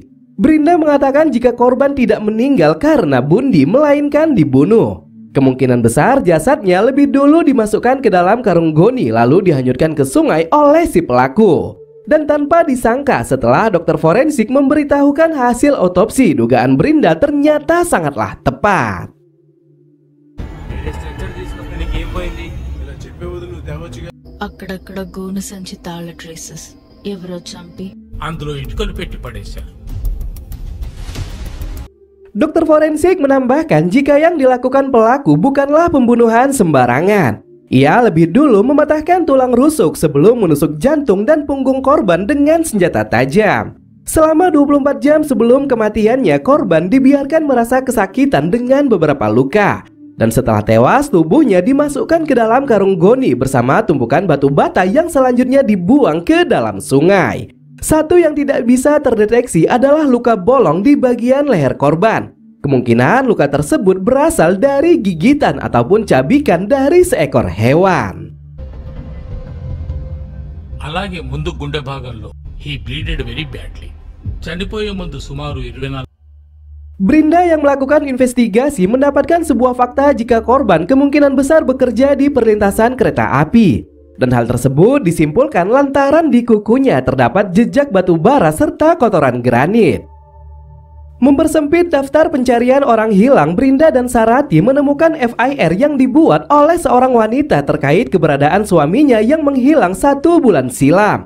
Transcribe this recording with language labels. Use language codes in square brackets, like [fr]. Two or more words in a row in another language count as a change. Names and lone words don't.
[id] Brinda mengatakan jika korban tidak meninggal karena bundi melainkan dibunuh. Kemungkinan besar jasadnya lebih dulu dimasukkan ke dalam karung goni lalu dihanyutkan ke sungai oleh si pelaku. Dan tanpa disangka setelah dokter forensik memberitahukan hasil otopsi, dugaan Brinda ternyata sangatlah tepat. [te] అక్కడక్కడ గోను సంచి తాళ ట్రేసెస్ ఎవరో చంపి అందులో ఇటుకలు పెట్టి పడేశారు. [id] Dokter forensik menambahkan jika yang dilakukan pelaku bukanlah pembunuhan sembarangan. Ia lebih dulu mematahkan tulang rusuk sebelum menusuk jantung dan punggung korban dengan senjata tajam. Selama 24 jam sebelum kematiannya, korban dibiarkan merasa kesakitan dengan beberapa luka. Dan setelah tewas, tubuhnya dimasukkan ke dalam karung goni bersama tumpukan batu bata yang selanjutnya dibuang ke dalam sungai. Satu yang tidak bisa terdeteksi adalah luka bolong di bagian leher korban. Kemungkinan luka tersebut berasal dari gigitan ataupun cabikan dari seekor hewan. [te] అలాగే ముందు గుండె భాగంలో [en] he bleeded very badly. [te] చనిపోయే ముందు సుమారు 24. [id] Brinda yang melakukan investigasi mendapatkan sebuah fakta jika korban kemungkinan besar bekerja di perlintasan kereta api. Dan hal tersebut disimpulkan lantaran di kukunya terdapat jejak batu bara serta kotoran granit. Mempersempit daftar pencarian orang hilang, Brinda dan Sarati menemukan FIR yang dibuat oleh seorang wanita terkait keberadaan suaminya yang menghilang 1 bulan silam.